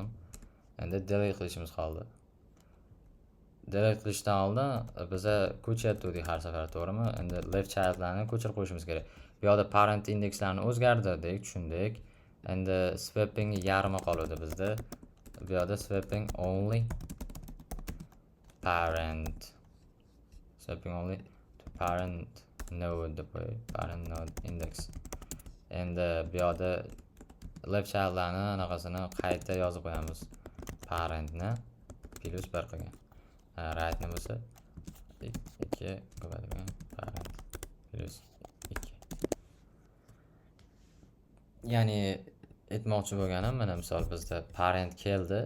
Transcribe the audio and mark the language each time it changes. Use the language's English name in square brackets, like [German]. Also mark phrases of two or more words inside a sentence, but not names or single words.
[Uzbek] Endi delete qilishimiz qoldi. Delete qilishdan oldin biza ko'chiryaptik har safar, to'g'rimi? Endi [English] left childlarni [Uzbek] ko'chirib qo'yishimiz kerak. Bu yerda parent indekslarini o'zgartirdik, tushundik. Endi swapping yarmi qoladi bizda. Bu yerda [English] swapping only parent. Swapping only to parent node, parent node index. [Uzbek] Endi bu yerda [English] left childlarni [Uzbek] anaqasini qayta yozib qo'yamiz. Parentni plus 1 qilgan. Right ni bo'lsa 2 qo'yadigan [English] parent plus [Uzbek] 2. Ya'ni aytmoqchi bo'lganim, mana misol bizda parent keldi.